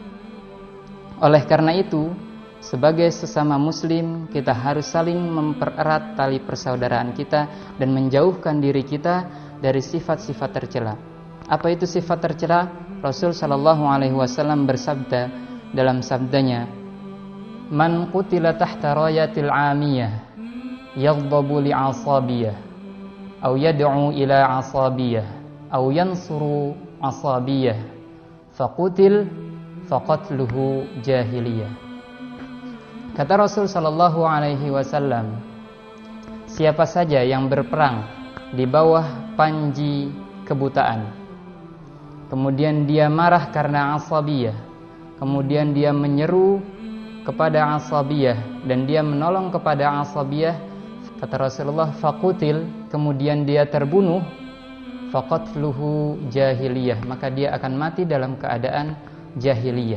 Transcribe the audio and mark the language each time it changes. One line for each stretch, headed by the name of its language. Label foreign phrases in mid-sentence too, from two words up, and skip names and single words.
Indonesian: Oleh karena itu, sebagai sesama muslim, kita harus saling mempererat tali persaudaraan kita dan menjauhkan diri kita dari sifat-sifat tercela. Apa itu sifat tercela? Rasul
Arabic: صلى الله عليه وسلم
Indonesian: bersabda dalam sabdanya,
Arabic: "من قتل تحت راية عمية يغضب لعصبية أو يدعو إلى عصبية أو ينصر عصبية فقتل فقتلة جاهلية."
Indonesian: Kata Rasul
Arabic: صلى الله عليه وسلم,
Indonesian: siapa saja yang berperang di bawah panji kebutaan, kemudian dia marah karena asabiyah, kemudian dia menyeru kepada asabiyah dan dia menolong kepada asabiyah, kata Rasulullah, faqutil, kemudian dia terbunuh,
Arabic: فقتلة جاهلية,
Indonesian: maka dia akan mati dalam keadaan jahiliyah.